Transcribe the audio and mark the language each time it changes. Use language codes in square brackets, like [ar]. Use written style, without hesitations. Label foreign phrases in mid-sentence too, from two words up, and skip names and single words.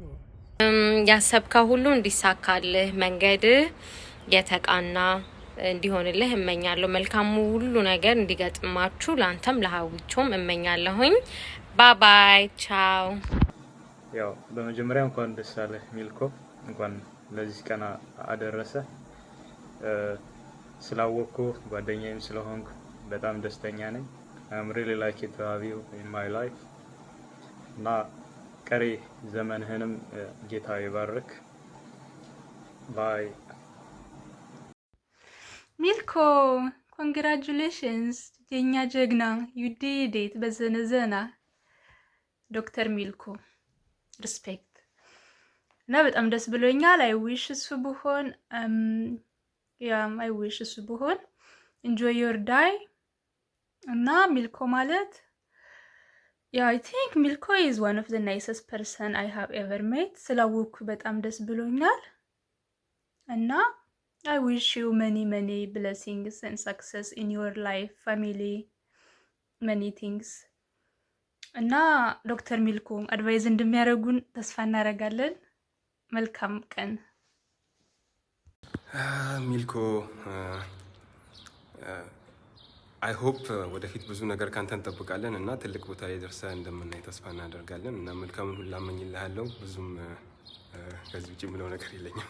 [am] ያሰብከው ሁሉ እንዲሳካልህ መንገድ የተቃና እንዲሆንልህ እመኛለሁ። መልካሙ ሁሉ ነገር እንዲገጥማችሁ ላንተም ለሃዊቾም እመኛለሁኝ። ባይ ቻው። ያው በመጀመሪያ እንኳን ደስ አለህ ሚልኮ፣ እንኳን ለዚህ ቀን አደረሰ። ስላወቅኩ ጓደኛዬም ስለሆንኩ በጣም ደስተኛ ነኝ። [en] I'm really lucky to have you in my life. [am] እና ቀሪ ዘመንህንም ጌታ ይባርክ። ባይ ሚልኮ ኮንግራቹሌሽንስ የኛ ጀግና [en] you did it [am] በዘነዘና ዶክተር ሚልኮ ሪስፔክት እና በጣም ደስ ብሎኛል። [en] I wish [am] እሱ ብሆን [en] I wish [am] እሱ ብሆን [en] enjoy your day [am] እና ሚልኮ ማለት [en] I think Milko is one of the nicest person I have ever met. [am] ስላወኩ በጣም ደስ ብሎኛል እና [en] I wish you many blessings and success in your life, family, many things. [am] እና ዶክተር ሚልኮ አድቫይዝ እንደሚያደርጉን ተስፋ እናደርጋለን። መልካም ቀን ሚልኮ። [en] I hope [am] ወደፊት ብዙ ነገር ካንተ እንጠብቃለን እና ትልቅ ቦታ ላይ ደርሰህ እንደምናይ ተስፋ እናደርጋለን እና መልካሙን ሁሉ እመኝልሃለሁ። ብዙም ከዚህ ውጭ የምለው ነገር የለኝም።